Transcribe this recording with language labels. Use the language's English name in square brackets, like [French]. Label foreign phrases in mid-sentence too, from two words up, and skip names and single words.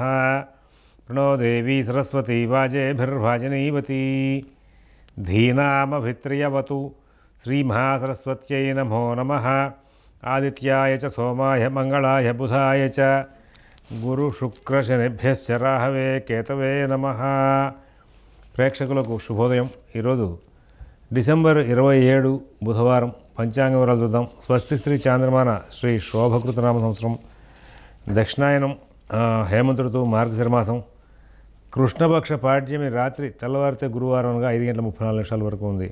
[Sanskrit] प्रणो देवी सरस्वती वाजेभिर्वाजनीवती धीनामभित्र्यवतु श्रीमहासरस्वत्यै नमो नमः। आदित्याय च सोमाय मंगलाय बुधाय च गुरुशुक्रशनिभ्यश्च राहवे केतवे नमः। [Telugu] ప్రేక్షకులకు శుభోదయం। ఈరోజు డిసెంబర్ 27 బుధవారం పంచాంగ వివరాలు చూద్దాం। స్వస్తి శ్రీ చాంద్రమాన శ్రీ శోభకృత నామ సంవత్సరం దక్షిణాయనం హేమంతుడు మార్గశిరమాసం కృష్ణపక్ష పాడ్యమి రాత్రి తెల్లవారితే గురువారం అనగా 5:34 వరకు ఉంది।